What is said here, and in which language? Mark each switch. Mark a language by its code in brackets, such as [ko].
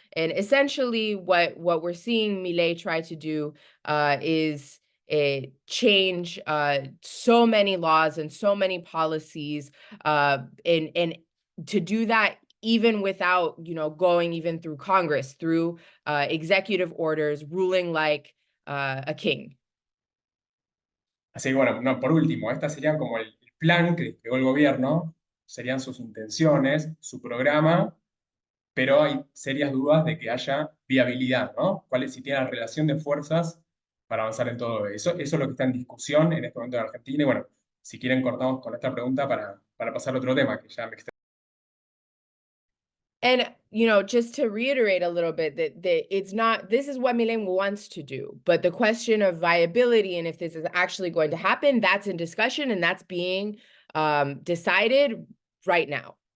[en] And essentially what we're seeing Milei try to do is change so many laws and so many policies, and to do that even without going even through Congress, through executive orders, ruling like a king. [es] Así que bueno, no, por último, esta sería como el plan que desplegó el gobierno, serían sus intenciones, su programa, pero hay serias dudas de que haya viabilidad, ¿no? ¿Cuál es, si tiene la relación de fuerzas para avanzar en todo eso? Eso es lo que está en discusión en este momento en Argentina. Y bueno, si quieren cortamos con esta pregunta para pasar a otro tema, que ya me extendí. [en] And, just to reiterate a little bit that it's not, this is what Milei wants to do, but the question of viability and if this is actually going to happen, that's in discussion and that's being decided right now.